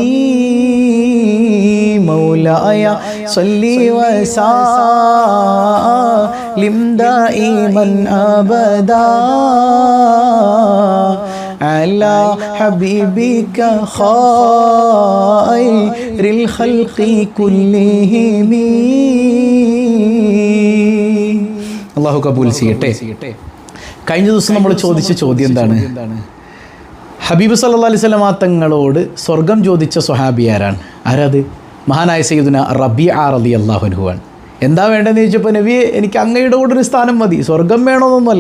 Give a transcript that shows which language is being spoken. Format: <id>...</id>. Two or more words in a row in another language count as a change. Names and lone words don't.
<ar>مولاي صل وسلم دائما أبدا على حبيبك خير الخلق كلهم</ar> <ml>അള്ളാഹു കബൂൽ ചെയ്യട്ടെ. കഴിഞ്ഞ ദിവസം നമ്മൾ ചോദിച്ച ചോദ്യം എന്താണ്? ഹബീബ്</ml> <ar>صلى الله عليه وسلم</ar> <ml>തങ്ങളോട് സ്വർഗം ചോദിച്ച സ്വഹാബി ആരാണ്? ആരത്? മഹാനായ സയ്യിദുന റബീഅ</ml> <ar>رضي الله عنه</ar> <ml>ആണ്. എന്താ വേണ്ടതെന്ന് ചോദിച്ചപ്പോൾ നബിയെ എനിക്ക് അങ്ങയുടെ കൂടെ ഒരു സ്ഥാനം മതി, സ്വർഗം വേണമെന്നൊന്നുമല്ല.</ml>